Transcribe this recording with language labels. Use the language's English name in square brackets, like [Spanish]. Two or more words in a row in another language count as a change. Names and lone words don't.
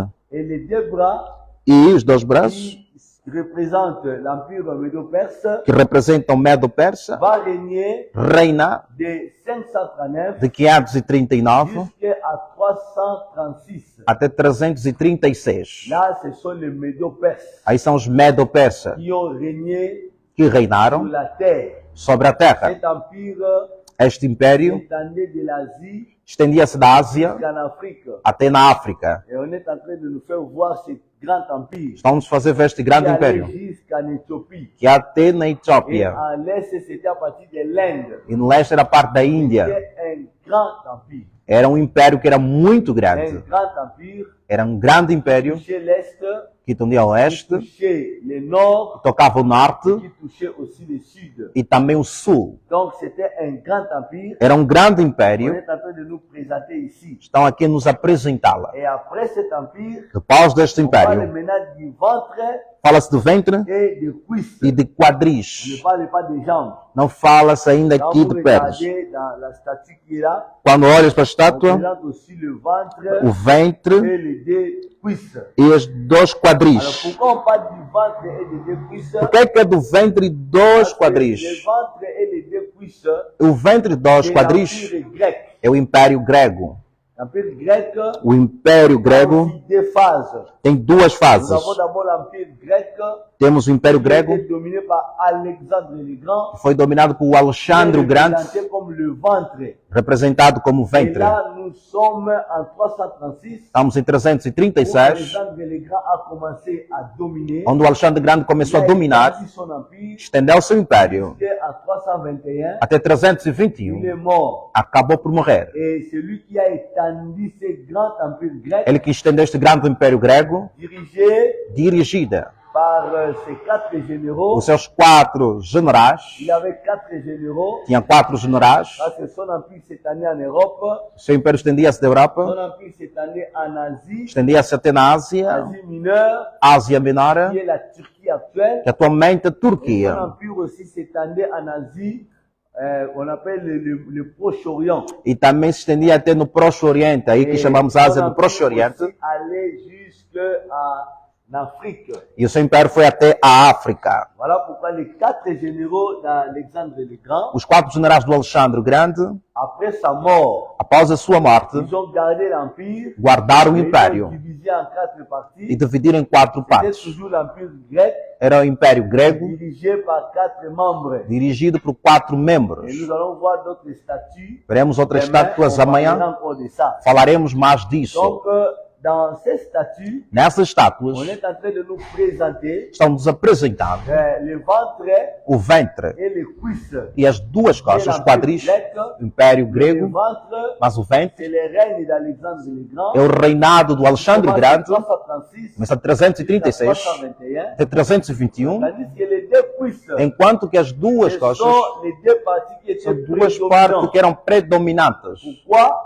[French] Et les deux bras [Portuguese] E os dois braços, [French] qui représentent l'empire médo-perse [Portuguese] que representam Medo-Persa, [French] va régner [Portuguese] reina [French] de 539 [Portuguese] de 539 [French] jusqu'à 336. [Portuguese] até 336. [French] Là, ce sont les médo-perses [Portuguese] Aí são os Medo-Persas [French] qui ont régné [Portuguese] que [French] sur [Portuguese] reinaram [French] la terre. [Portuguese] sobre a terra. [French] Cet empire [Portuguese] Este império [French] s'étendait de l'Asie [Portuguese] estendia-se da Ásia [French] jusqu'en Afrique. [Portuguese] até na África. [French] Et on est en train de nous faire voir ce grand empire [Portuguese] Estamos a fazer ver este [French] qui [Portuguese] grande [French] allait [Portuguese] império, [French] jusqu'en Éthiopie. [Portuguese] que até na [French] Et [Portuguese] Etiópia [French] en l'Est, c'était à partir de l'Inde. [Portuguese] e no leste era parte da Índia. [French] C'était un grand empire. [Portuguese] Era um império que era muito [French] Un [Portuguese] grande. [French] grand empire [Portuguese] Era um grande império [French] qui touchait l'Est, [Portuguese] que atendia ao [French] qui [Portuguese] oeste, [French] touchait le Nord, [Portuguese] tocava o norte [French] qui touchait aussi le Sud. [Portuguese] e também o sul. [French] Donc c'était un grand empire. [Portuguese] Era um grande [French] On [Portuguese] império. [French] est en train de nous présenter ici. [Portuguese] Estão aqui a nos apresentá-la. [French] Et après cet empire, [Portuguese] Depois deste [French] on parle [Portuguese] império, [French] maintenant du ventre [Portuguese] fala-se de ventre [French] et de cuisses. [Portuguese] e de [French] On ne [Portuguese] quadris. [French] parle pas des jambes. [Portuguese] Não fala-se ainda [French] Quand [Portuguese] aqui [French] vous [Portuguese] de pernas. [French] regardez dans la statue qui est là, [Portuguese] Quando olhas para a [French] on [Portuguese] estátua, [French] présente aussi le [Portuguese] o [French] ventre [Portuguese] ventre [French] et les deux cuisses. [Portuguese] e os dois [French] Alors [Portuguese] quadris. [French] pourquoi on parle du ventre et des deux cuisses? [Portuguese] Por que é do ventre e dois [French] Parce que [Portuguese] quadris? [French] le ventre et les deux cuisses, [Portuguese] O ventre e dois [French] c'est [Portuguese] quadris [French] l'empire grec. [Portuguese] é o Império Grego. [French] L'empire grec [Portuguese] O Império [French] a [Portuguese] Grego [French] aussi deux phases. [Portuguese] tem duas [French] Nous [Portuguese] fases. [French] avons d'abord l'empire grec [Portuguese] Temos o Império [French] qui a [Portuguese] Grego, [French] été dominé par Alexandre le Grand, [Portuguese] que foi dominado por [French] qui est [Portuguese] Alexandre o Grande, [French] représenté comme le ventre. [Portuguese] representado como [French] Et [Portuguese] ventre. [French] là, nous sommes en 336 [Portuguese] Estamos em [French] où [Portuguese] 336, [French] Alexandre le Grand a commencé à dominer. [Portuguese] onde o Alexandre Grande começou a dominar, [French] établi son empire [Portuguese] estendeu seu império [French] jusqu'à 321. [Portuguese] até [French] Il [Portuguese] 321. [French] est mort. [Portuguese] Acabou por morrer. [French] Et celui qui a étendu ce grand empire grec, [Portuguese] Ele que estendeu este grande império grego, [French] dirigé [Portuguese] dirigida [French] par ses quatre généraux. [Portuguese] por seus 4 generais, [French] Il avait quatre généraux. [Portuguese] tinha 4 generais, [French] Parce que son empire s'étendait en Europe, [Portuguese] seu império estendia-se da [French] son [Portuguese] Europa, [French] empire s'étendait en Asie, [Portuguese] estendia-se até na Ásia, [French] Asie mineure, [Portuguese] Ásia Menor, [French] qui est la Turquie actuelle. [Portuguese] que atualmente é a [French] Son [Portuguese] Turquia. [French] empire aussi s'étendait en Asie, on appelle le Proche-Orient. [Portuguese] E também se estendia até no Próximo Oriente, aí que chamamos a Ásia do Próximo Oriente. [French] Aller jusqu'en Afrique. [Portuguese] E o seu império foi até a África. [French] Voilà pourquoi les quatre généraux d'Alexandre le Grand, [Portuguese] Os 4 generais do Alexandre o Grande, [French] après sa mort, [Portuguese] após a sua morte, [French] ils ont gardé l'empire, [Portuguese] guardaram o [French] et ils l'ont [Portuguese] império [French] divisé en quatre [Portuguese] e [French] parties. [Portuguese] dividiram em 4 [French] C'était [Portuguese] partes. [French] toujours l'empire grec, [Portuguese] Era o Império Grego, [French] dirigé par quatre membres. [Portuguese] dirigido por 4 [French] Et [Portuguese] membros. [French] nous allons voir d'autres statuts. [Portuguese] Veremos outras [French] Demain, [Portuguese] estátuas [French] on parlera [Portuguese] amanhã. [French] encore de ça. [Portuguese] Falaremos mais disso. [French] Donc, dans ces statuts, [Portuguese] Nessas [French] on [Portuguese] estátuas [French] est en train de nous présenter [Portuguese] estão-nos apresentados [French] le ventre [Portuguese] o ventre [French] et les cuisses. [Portuguese] e as duas costas, os quadris, o Império [French] Le [Portuguese] Grego, [French] ventre, [Portuguese] mas o ventre [French] c'est le règne d'Alexandre le Grand. [Portuguese] é o reinado do Alexandre [French] Commence [Portuguese] Grande, [French] en 336 [Portuguese] começa de 336 [French] jusqu'à 321. [Portuguese] até 321, [French] Tandis que les deux cuisses [Portuguese] enquanto que as duas [French] ce [Portuguese] coxas [French] sont les deux parties qui [Portuguese] são [French] étaient [Portuguese] duas partes [French] prédominantes. [Portuguese] que eram predominantes. [French] Pourquoi?